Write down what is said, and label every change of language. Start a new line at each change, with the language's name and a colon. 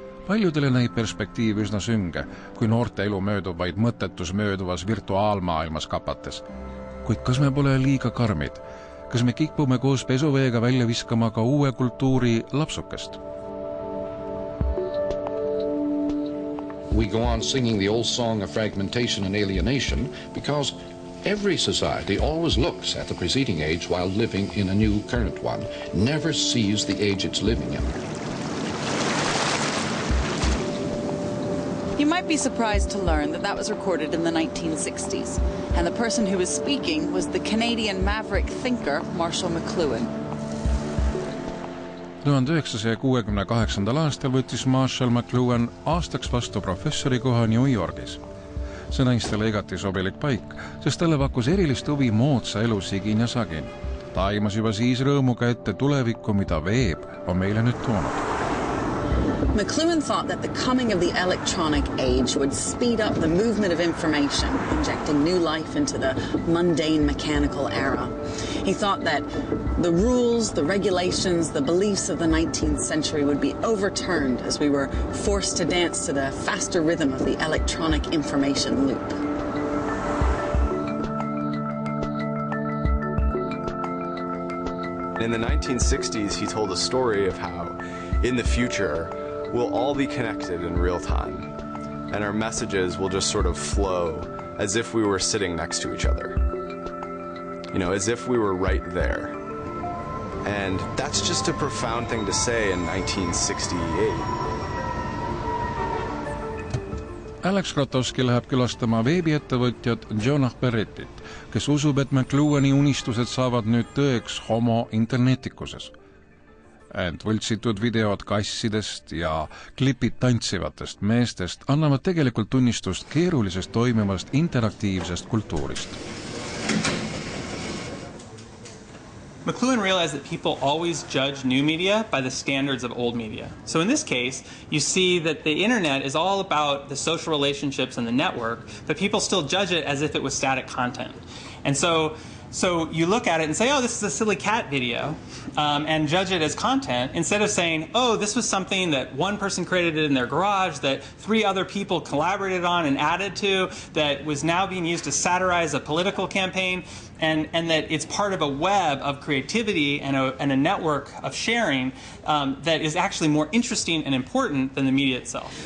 Estonian: Paljudele näib perspektiiv üsna sünge, kui noorte elu möödub vaid mõttetus mööduvas virtuaalmaailmas kapates. Kuid kas me pole liiga karmid? Kas me kipume koos pesuveega välja viskama ka uue kultuuri lapsukest?
English: We go on singing the old song of fragmentation and alienation because every society always looks at the preceding age while living in a new current one, never sees the age it's living in. You might be surprised to learn that was recorded in the 1960s, and the person who was speaking was the Canadian maverick thinker Marshall McLuhan.
Estonian: 1968. aastal võttis Marshall McLuhan aastaks vastu professori koha New Yorgis. See naistele igati sobilik paik, sest talle pakkus erilist huvi moodsa elu sigin ja sagin. Ta aimas juba siis rõõmuga ette tulevikku, mida veeb on meile nüüd toonud.
English: McLuhan thought that the coming of the electronic age would speed up the movement of information, injecting new life into the mundane mechanical era. He thought that the rules, the regulations, the beliefs of the 19th century would be overturned as we were forced to dance to the faster rhythm of the electronic information loop. In the 1960s, he told a story of how, in the future, we'll all be connected in real time, and our messages will just sort of flow as if we were sitting next to each other. You know, as if we were right there. And that's just a profound thing to say in 1968.
Estonian: Alex Krotoski läheb külastama veebiettevõtjat Jonah Berrettit, kes usub, et McLuhani unistused saavad nüüd tõeks homo internetikuses. Ent võltsitud videod kassidest ja klipid tantsivatest meestest annavad tegelikult tunnistust keerulisest toimivast interaktiivsest kultuurist.
English: McLuhan realized that people always judge new media by the standards of old media. So in this case, you see that the internet is all about the social relationships and the network, but people still judge it as if it was static content. And so you look at it and say, oh, this is a silly cat video, and judge it as content, instead of saying, oh, this was something that one person created in their garage, that 3 other people collaborated on and added to, that was now being used to satirize a political campaign, and that it's part of a web of creativity and a network of sharing that is actually more interesting and important than the media itself.